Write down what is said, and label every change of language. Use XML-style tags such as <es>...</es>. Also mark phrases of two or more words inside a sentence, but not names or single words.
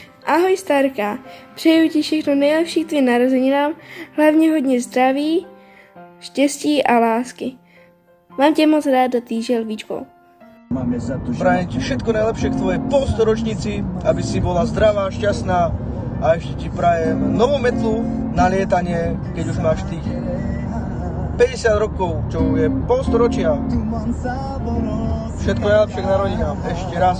<cs>Ahoj Starka, přeju ti všechno nejlepší k tvým narozeninám, hlavně hodně zdraví, štěstí a lásky. Mám tě moc ráda, Týžel Víčko.</cs> <sk>Prajem ti všetko najlepšie k tvojej polstoročnici, aby si bola zdravá, šťastná a ešte ti prajem novú metlu na lietanie, keď už máš tých 50 rokov, čo je polstoročia. Všetko najlepšie k narodinám, ešte raz.</sk>